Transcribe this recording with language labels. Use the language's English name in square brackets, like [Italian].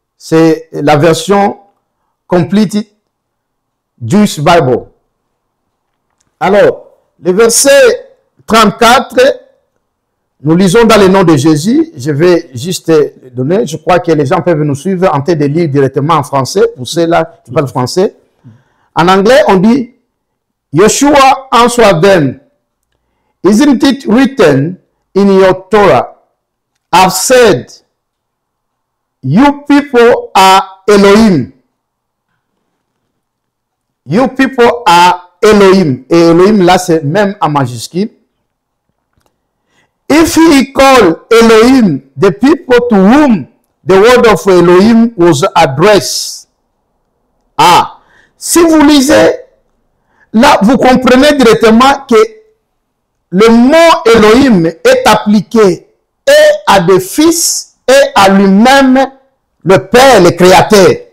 [French] C'est la version Complete Jewish Bible. Alors, le verset 34, nous lisons dans le nom de Jésus. Je vais juste donner, je crois que les gens peuvent nous suivre en train de lire directement en français, pour ceux-là qui parlent français. En anglais, on dit, [English] Yeshua answered them, isn't it written in your Torah, I've said, you people are Elohim. You people are Elohim. [French] Et Elohim, là, c'est même en majuscule. [English] If he called Elohim the people to whom the word of Elohim was addressed. [French] Ah, si vous lisez, là, vous comprenez directement que le mot Elohim est appliqué et à des fils et à lui-même, le Père, le Créateur.